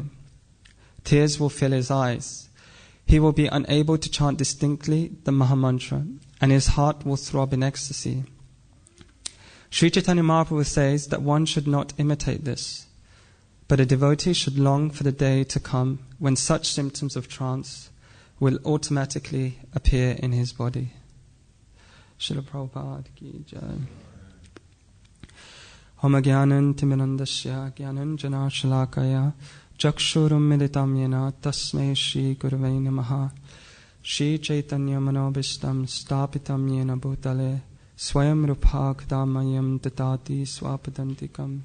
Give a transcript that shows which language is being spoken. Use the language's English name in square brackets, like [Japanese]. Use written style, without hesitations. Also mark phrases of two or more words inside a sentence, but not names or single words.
[English] Tears will fill his eyes. He will be unable to chant distinctly the Mahamantra, and his heart will throb in ecstasy. Sri Chaitanya Mahaprabhu says that one should not imitate this, but a devotee should long for the day to come when such symptoms of trance will automatically appear in his body. [Hindi] Srila Prabhupada ki jai. [Sanskrit] Om Gyanan Timirandasya Gyanan Jana Shalakaya Chakshurum Militam Yena Tasmai Shri Guruvai Namaha. Shri Chaitanya Manobishtam Stapitam Yena Bhutale Swayam Rupa Kadamayam Tatati Swapadantikam.